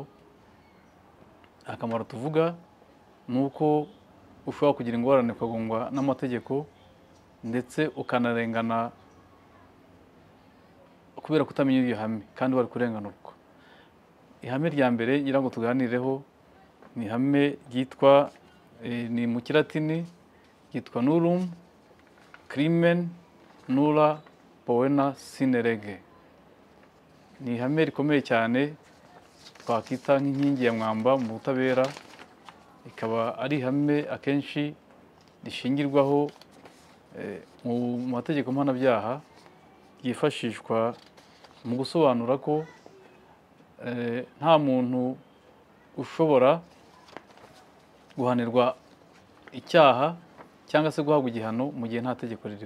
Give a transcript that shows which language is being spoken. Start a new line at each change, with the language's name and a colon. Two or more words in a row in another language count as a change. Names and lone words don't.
Kinyarwanda: Akamaro tuvuga ni uko ushobora kugira ingorane ukagongwa n'amategeko ndetse ukanarengana kubera kutamenya iryo hame kandi wari kurenganurwa. Ihame rya mbere ngira ngo tuganireho ni ihame ryitwa ni mu Kilatini ryitwa
Latin: nullum crimen nulla poena sine lege.
Kinyarwanda: Ni ihame rikomeye cyane twakita nk'inkingi ya mwamba mu butabera. Ikaba ari ihame akenshi rishingirwaho mu mategeko mpanabyaha, ryifashishwa mu gusobanura ko nta muntu ushobora guhanirwa icyaha cyangwa se guhabwa igihano mu gihe nta tegeko ririho.